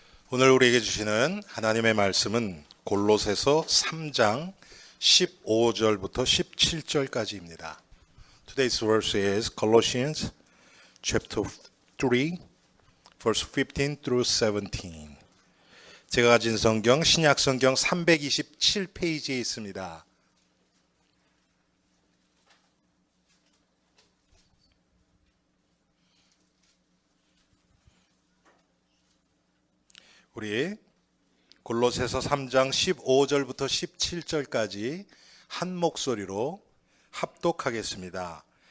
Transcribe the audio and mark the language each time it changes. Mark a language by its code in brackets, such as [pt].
[ko] 오늘 우리에게 주시는 하나님의 말씀은 골로새서 3장 15절부터 17절까지입니다. [en] Today's verse is Colossians chapter 3, verse 15 through 17. [ko] 제가 가진 성경 신약 성경 327페이지에 있습니다. 우리 골로새서 3장 15절부터 17절까지 한 목소리로 합독하겠습니다.